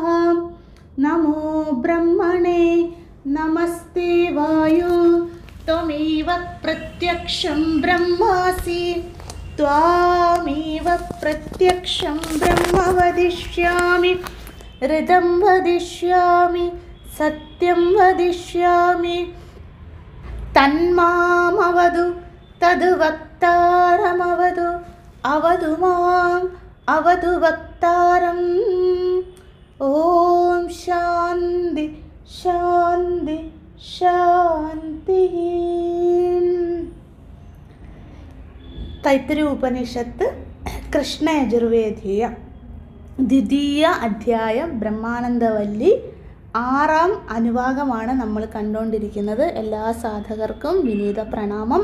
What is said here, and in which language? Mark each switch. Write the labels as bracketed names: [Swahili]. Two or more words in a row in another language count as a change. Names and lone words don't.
[Sanskrit] नमो ब्रह्मणे नमस्ते वायो त्वमेव प्रत्यक्षं ब्रह्मासि त्वामेव प्रत्यक्षं ब्रह्म वदिष्यामि ऋतं वदिष्यामि सत्यं वदिष्यामि तन्मामवदु तद् वक्तारमवदु अवदु माम् अवदु वक्तारम्। ओम शांति शांति शांति। [Malayalam] തൈത്തിരീയ ഉപനിഷത്ത് കൃഷ്ണ യജുർവേദീയ ദ്വിതീയ അധ്യായം ബ്രഹ്മാനന്ദവല്ലി 6ാം അനുവാകമാണ് നമ്മൾ കണ്ടുകൊണ്ടിരിക്കുന്നത്. എല്ലാ സാധകർക്കും വിനീത പ്രണാമം.